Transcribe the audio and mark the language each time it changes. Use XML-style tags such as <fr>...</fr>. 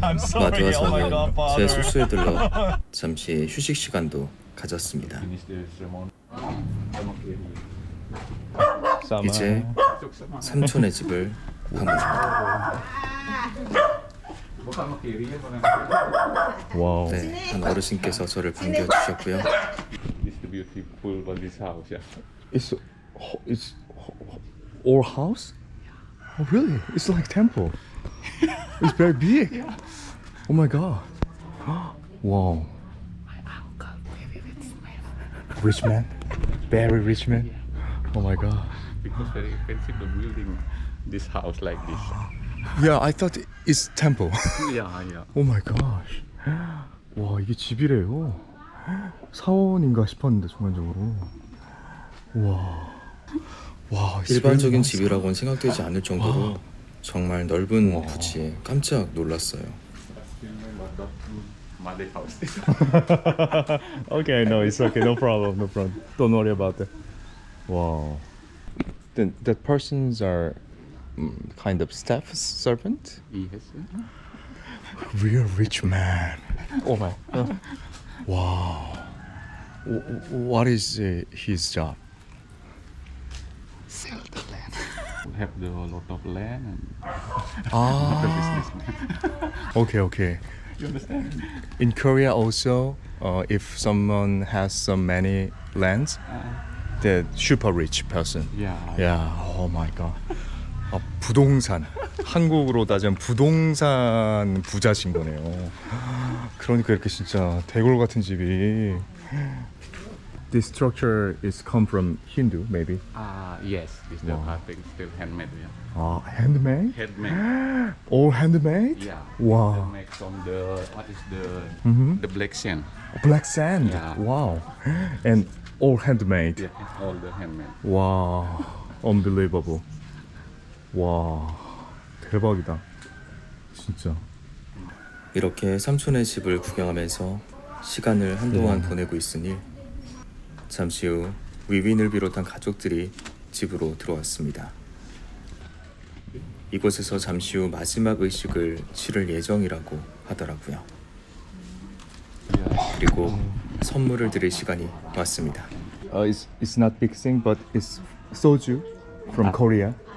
<ko>마드와 저는 제 숙소에 들러 잠시 휴식 시간도 가졌습니다. 이제 삼촌의 집을 방문합니다.</ko> <en>Wow.</en> <ko>네, 한 어르신께서 저를 반겨주셨고요.</ko> <en>This is beautiful about this house. Yeah. It's our house? Oh really? It's like temple. It's very big. Oh my god. Wow. Rich man. Very rich man. Oh my god. Because very expensive the building this house like this. Yeah, I thought it's temple. Yeah, yeah. Oh my gosh.</en> <ko>와, 이게 집이래요. 사원인가 싶었는데 순간적으로. 와, 일반적인 집이라고는 생각되지 않을 정도로 정말 넓은 부지에 깜짝 놀랐어요.</ko> <en>Mother house. Okay, no, it's okay. No problem. No problem. Don't worry about that. Wow. Then that persons are kind of staff servant? Yes. Real rich man. Oh my. Wow. What is his job? Sell the land. Have the lot of land and Ah. businessman. Okay. You understand? In Korea also, if someone has so many lands, the super rich person. Yeah. Yeah. Oh my god.</en> <ko>아, 부동산. 한국으로 따지면 부동산 부자신 거네요. 그러니까 이렇게 진짜 대골 같은 집이.</ko> <en>This structure is come from Hindu, maybe. Yes. This the carpet still handmade. Yeah. 아, handmade? Handmade. All handmade? Yeah. Wow. Make from the what is Mhm. the black sand. Black sand. Yeah. Wow. And all handmade. Yeah. All the handmade.</en> <ko>와,</ko> <en>unbelievable.</en> <ko>와, 대박이다. 진짜. 이렇게 삼촌의 집을 구경하면서 시간을 한동안 보내고 있으니 잠시 후 위윈을 비롯한 가족들이 집으로 들어왔습니다. 이곳에서 잠시 후 마지막 의식을 치를 예정이라고 하더라고요. 그리고 선물을 드릴 시간이 왔습니다.</ko> <en>It's not big thing, but it's soju from Korea.</en>